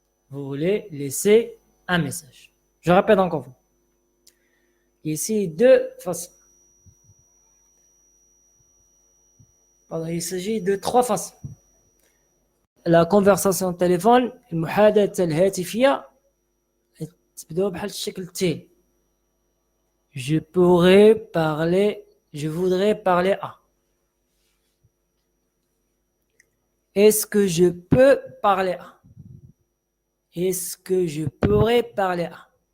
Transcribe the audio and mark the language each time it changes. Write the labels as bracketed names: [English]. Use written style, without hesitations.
[French] vous voulez laisser un message. Je répète encore vous. Ici, deux façons. Pardon, il s'agit de trois façons. La conversation téléphone, [Arabic] المحادثة الهاتفية تبدأ بحال الشكل التالي. [French] Je pourrais parler, je voudrais parler à. Est-ce que je peux parler à? Est-ce que je pourrais parler à?